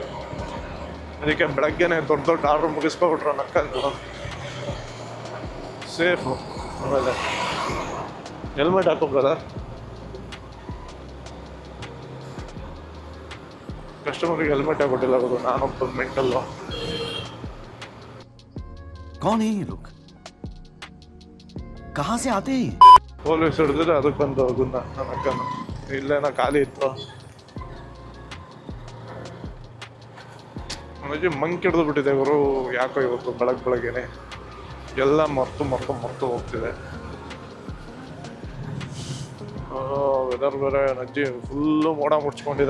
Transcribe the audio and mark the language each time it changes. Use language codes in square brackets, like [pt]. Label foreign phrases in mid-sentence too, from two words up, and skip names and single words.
[kn] ಅದಕ್ಕೆ ಬೆಳಗ್ಗೆನೇ ದೊಡ್ಡ ಆರ್ಡ್ರ್ ಮುಗಿಸ್ಕೊಬಿಟ್ರೆ ನಕ್ಕಂಡು ಸೇಫು. ಆಮೇಲೆ ಹೆಲ್ಮೆಟ್ ಹಾಕೋ ಬ್ರದರ್. ಕಸ್ಟಮರಿಗೆ ಹೆಲ್ಮೆಟ್ ಹಾಕೊಟ್ಟಿಲ್ಲ ಗೊತ್ತು. ನಾನೊಬ್ಬ ಮೆಂಟಲ್ಲು. [hi] कौन है ये लोग? कहाँ से आते हैं? [kn] ಪೊಲೀಸ್ ಹಿಡಿದ್ರೆ ಅದಕ್ಕೊಂದು ಗುಣ. ನನ್ನ ಅಕ್ಕನ ಇಲ್ಲೇನೋ ಖಾಲಿ ಇತ್ತು. ನನಗೆ ಮಂಕ್ ಹಿಡಿದು ಬಿಟ್ಟಿದೆ ಗುರು. ಯಾಕೋ ಇವತ್ತು ಬೆಳಗ್ಗೆನೆ ಎಲ್ಲ ಮರ್ತು ಹೋಗ್ತಿದೆ. ವೆದರ್ ಬೇರೆ ನಜ್ಜಿ ಫುಲ್ಲು ಮೋಡ ಮುಚ್ಕೊಂಡಿದೆ.